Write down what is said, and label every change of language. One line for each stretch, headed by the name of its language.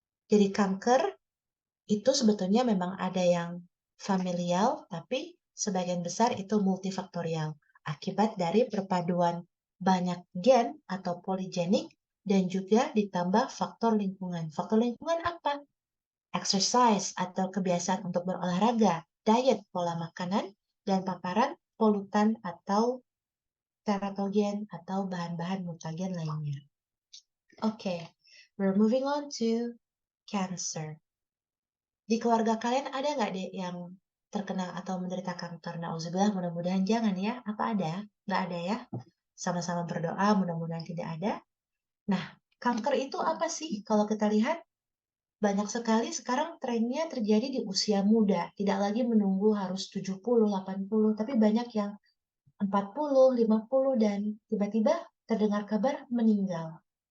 Indonesian: Jadi kanker itu sebetulnya memang ada yang familial, tapi sebagian besar itu multifaktorial, akibat dari perpaduan banyak gen atau poligenik dan juga ditambah faktor lingkungan. Faktor lingkungan apa? Exercise atau kebiasaan untuk berolahraga, diet, pola makanan, dan paparan polutan atau teratogen atau bahan-bahan mutagen lainnya.
English: Oke, we're moving on to cancer.
Indonesian: Di keluarga kalian ada nggak deh yang terkena atau menderita kanker? Nauzubillah, mudah-mudahan jangan ya. Apa ada? Nggak ada ya? Sama-sama berdoa, mudah-mudahan tidak ada. Nah, kanker itu apa sih? Kalau kita lihat, banyak sekali sekarang trennya terjadi di usia muda, tidak lagi menunggu harus 70, 80, tapi banyak yang 40, 50, dan tiba-tiba terdengar kabar meninggal.